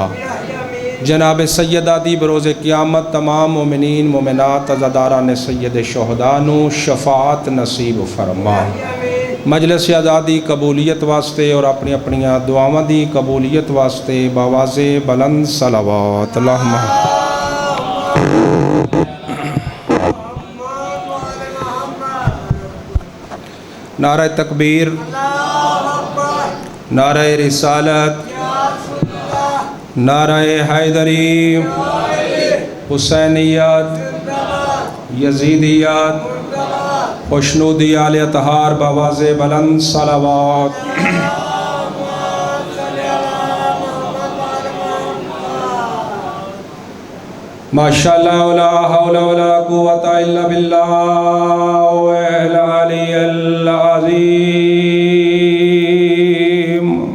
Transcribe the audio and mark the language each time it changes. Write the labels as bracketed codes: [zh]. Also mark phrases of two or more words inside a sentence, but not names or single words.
[pa] جناب سیدہ دی بروز قیامت تمام مومنین مومنات عزاداران سید شہدا نوں شفاعت نصیب فرما. مجلس آزادی قبولیت واسطے اور اپنی اپنیاں دعاواں دی قبولیت واسطے باآوازِ بلند صلوات اللہم. نعرہ تکبیر، نعرہ رسالت، نعرہ حیدری، حسینیت، یزیدیت، خوشنودی آلِ اطہار باآوازِ بلند صلوات. [ar] ما شاء الله لا حول ولا قوة إلا بالله العلي العظيم.